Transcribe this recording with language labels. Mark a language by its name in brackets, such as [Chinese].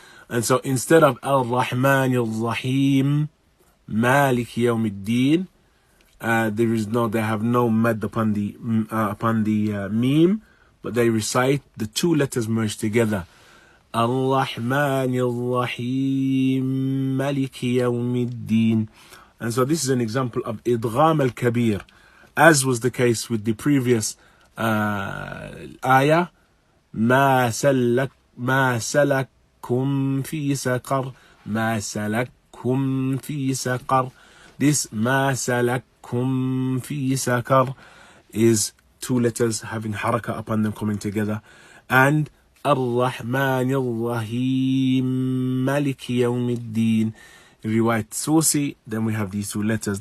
[English] And so instead of [Arabic] Ar-Rahmanir Rahim, Malik Yawmiddin, [English] they have no mad upon the meme, but they recite the two letters merged together. [Arabic] Ar-Rahmanir Rahim, Malik Yawmiddin. [English] And so this is an example of idgham al-kabir, as was the case with the previous ayah. [Arabic] ما سلككم في سقر, ما سلككم في سقر. [English] This [Arabic] ما سلككم في سقر [English] is two letters having haraka upon them coming together. And [Arabic] Ar-Rahman Ar-Rahim, Malik Yawmiddin, [English] Riwayat Susi, then we have these two letters.